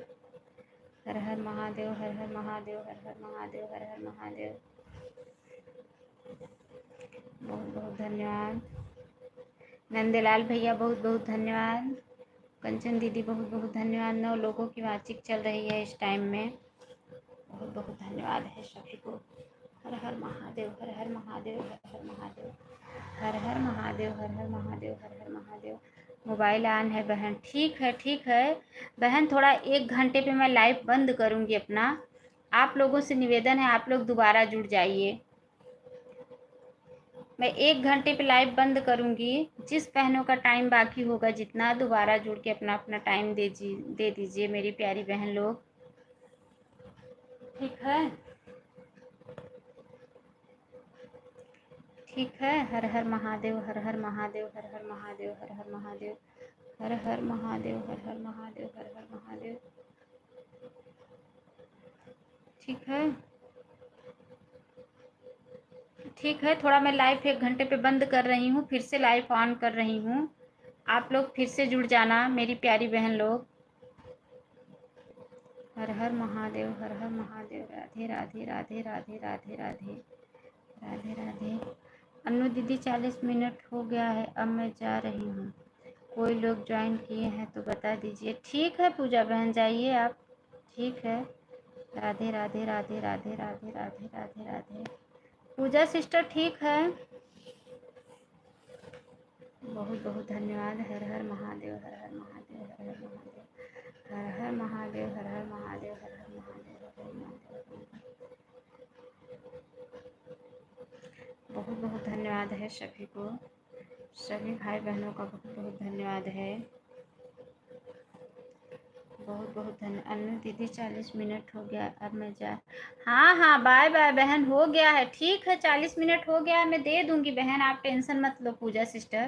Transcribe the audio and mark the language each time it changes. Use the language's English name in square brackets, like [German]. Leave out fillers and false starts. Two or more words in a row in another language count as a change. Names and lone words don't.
[Hindi] हर हर महादेव, हर हर महादेव, हर हर महादेव, हर हर महादेव। बहुत बहुत धन्यवाद। नंदलाल भैया बहुत बहुत धन्यवाद। कंचन दीदी बहुत बहुत धन्यवाद। 9 लोगों की वाचिक चल रही है इस टाइम में। बहुत बहुत धन्यवाद है सभी को। हर हर महादेव, हर हर महादेव, हर हर महादेव, हर हर महादेव, हर हर महादेव, हर हर महादेव। [English] mobile on [Hindi] है बहन, ठीक है, ठीक है बहन। थोड़ा 1 घंटे पे मैं लाइव बंद करूँगी अपना। आप लोगों से निवेदन है, आप लोग दोबारा जुड़ जाइए। मैं 1 घंटे पे लाइव बंद करूँगी। जिस बहनों का टाइम बाकी होगा जितना, दोबारा जुड़ के अपना अपना टाइम दे दीजिए मेरी प्यारी बहन लोग, ठीक है, ठीक है। हर हर महादेव, हर हर महादेव, हर हर महादेव, हर हर महादेव, हर हर महादेव, हर हर महादेव, हर हर महादेव, ठीक है, ठीक है। थोड़ा मैं लाइव 1 घंटे पे बंद कर रही हूँ, फिर से [English] live on [Hindi] कर रही हूँ। आप लोग फिर से जुड़ जाना मेरी प्यारी बहन लोग। हर हर महादेव, हर हर महादेव। राधे राधे, राधे राधे, राधे राधे, राधे राधे। अनु दीदी 40 मिनट हो गया है, अब मैं जा रही हूँ। कोई लोग ज्वाइन किए हैं तो बता दीजिए। ठीक है पूजा बहन, जाइए आप, ठीक है। राधे राधे, राधे राधे, राधे राधे, राधे राधे। पूजा सिस्टर ठीक है। बहुत बहुत धन्यवाद। हर हर महादेव, हर हर महादेव, हर हर महादेव, हर हर महादेव, हर हर महादेव, हर हर महादेव, हर हर महादेव। बहुत बहुत धन्यवाद है सभी को, सभी भाई बहनों का बहुत बहुत धन्यवाद है, बहुत बहुत धन्यवाद। अनु दीदी 40 मिनट हो गया, अब मैं जा। हाँ हाँ, [English] bye bye [Hindi] बहन, हो गया है, ठीक है, 40 मिनट हो गया है, मैं दे दूंगी बहन, आप टेंशन मत लो पूजा सिस्टर।